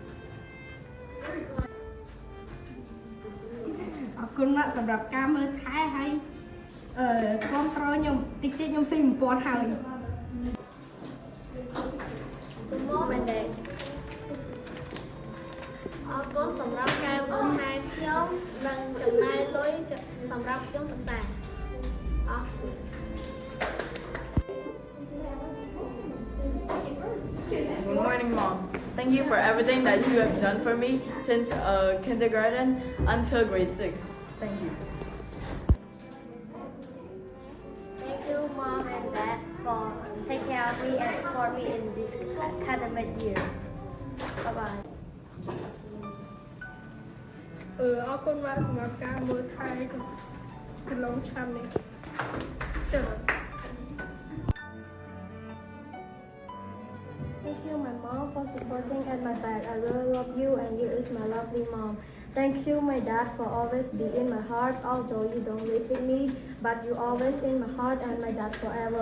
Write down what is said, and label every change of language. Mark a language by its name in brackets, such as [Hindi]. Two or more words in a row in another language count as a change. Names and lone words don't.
[Khmer] អរគុណណាស់សម្រាប់ការមើលថែហើយគាំទ្រខ្ញុំតិចខ្ញុំស៊ី1000ហើយ [English] Mom and Dad [Khmer] អរគុណសម្រាប់ការមើលថែខ្ញុំនិងចំណាយលុយសម្រាប់ខ្ញុំសិក្សាអរគុណ [English] Good morning, Mom. Thank you for everything that you have done for me since kindergarten until grade 6. Thank you. Thank you, Mom and Dad, for taking care of me and support me in this academic year. Bye bye. [Khmer] អរគុណបាទសម្រាប់ការមើលថែកន្លងឆ្នាំនេះចា៎ [English] Thank you, my mom, for supporting at my back. I really love you, and you is my lovely mom. Thank you, my dad, for always being in my heart. Although you don't live with me, but you always in my heart, and my dad forever.